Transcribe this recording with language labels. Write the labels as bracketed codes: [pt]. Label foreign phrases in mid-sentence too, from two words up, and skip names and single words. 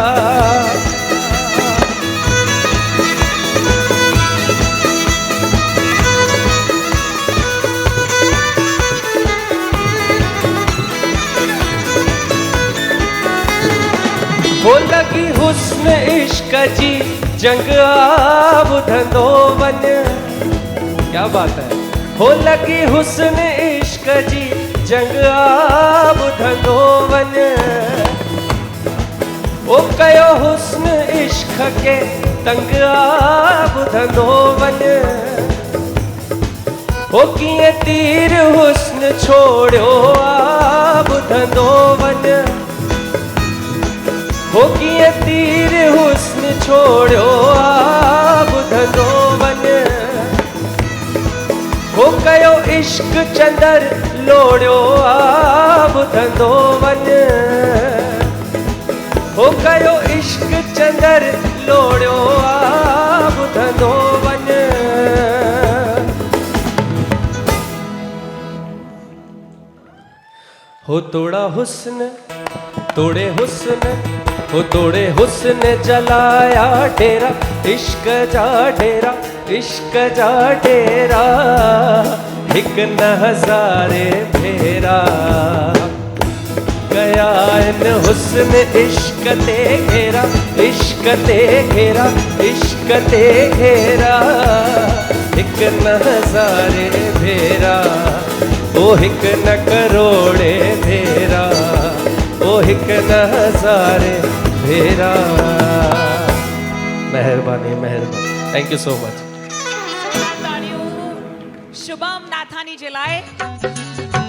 [sd] हो लगी हुस्न इश्क जी जंग आ ॿुधंदो वञ क्या बात है हो लगी हुस्न इश्क जी जंग आ ॿुधंदो वञ ओ कयो हुस्न इश्क के तंग आ ॿुधंदो वञ हो कीअं तीर हुस्न छोड़ियो आ ॿुधंदो वञ हो कीअं तीर हुस्न छोड़ियो आ ॿुधंदो वञ हो कयो इश्क चंदर लोड़ियो आ ॿुधंदो वञ हो कयो इश्क चंदर लोड़ियो आ ॿुधंदो वञ हो तोड़ा हुस्न तोड़े हुस्न हो तोड़े हुस्न जलाया डेरा इश्क जा डेरा इश्क जा डेरा हिक न हजारे भेरा गया इन हुस्न इश्क ते घेरा इश्क ते घेरा इश्क ते घेरा हिक न हजारे भेरा ओ हिक न करोड़े भेरा ओ हिक न हजारे भेरा मेहरबानी मेहरबानी [en] thank you so much [sd] शुभम नाथानी जे लाइ